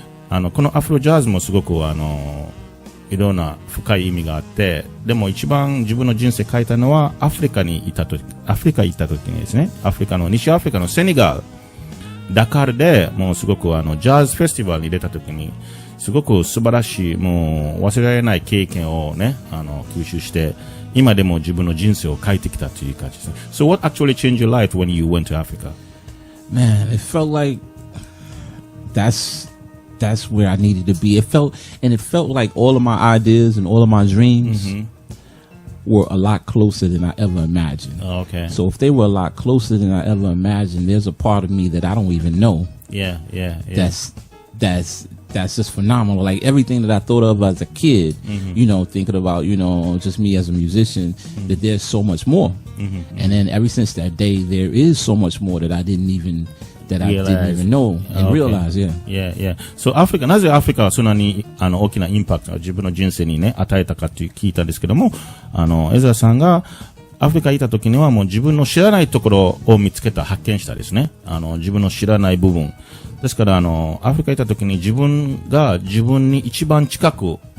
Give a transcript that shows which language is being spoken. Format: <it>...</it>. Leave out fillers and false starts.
<ja>このアフロジャズもすごく、いろんな深い意味があって、でも一番自分の人生書いたのはアフリカ行った時にですね、西アフリカのセネガル、ダカールでもうすごくジャズフェスティバルに出た時に、すごく素晴らしい、もう忘れられない経験をね、吸収して、今でも自分の人生を変えてきたという感じですね。</ja> <en>So what actually changed your life when you went to Africa? Man, it felt like that's where I needed to be. It felt like all of my ideas and all of my dreams were a lot closer than I ever imagined. Oh, okay. So if they were a lot closer than I ever imagined, there's a part of me that I don't even know. Yeah. That's just phenomenal. Like everything that I thought of as a kid, thinking about, just me as a musician, that there's so much more. And then ever since that day, there is so much more that I didn't even know and realize. Yeah.</en> <ja>So なぜアフリカはそんなに大きなインパクトを自分の人生にね、与えたかって聞いたんですけども、エズラさんがアフリカにいた時にはもう自分の知らないところを見つけた、発見したですね。自分の知らない部分。ですからアフリカにいた時に自分が自分に一番近く</ja>